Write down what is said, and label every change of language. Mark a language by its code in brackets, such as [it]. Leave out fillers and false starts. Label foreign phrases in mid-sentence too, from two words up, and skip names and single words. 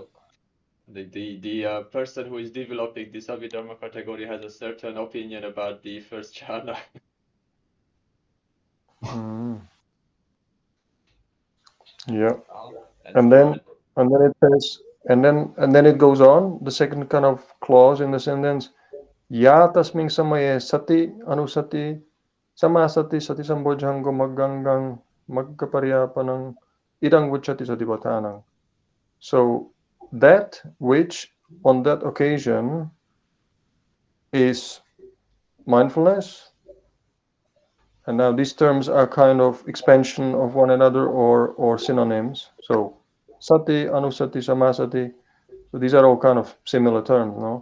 [en] The person who is developing this Abhidharma category has a certain opinion about the first jhana. Yeah. And then it says, and then it goes on. The second kind of clause in the sentence, [pi] ya tasming samaye sati anusati samasati sati sambojhango maggangang maggaparyapanang idang vuchati satipatanang. [en] So that which on that occasion is mindfulness. And now these terms are kind of expansion of one another or synonyms. So [pi] sati, anusati, samasati. [en] So these are all kind of similar terms, no?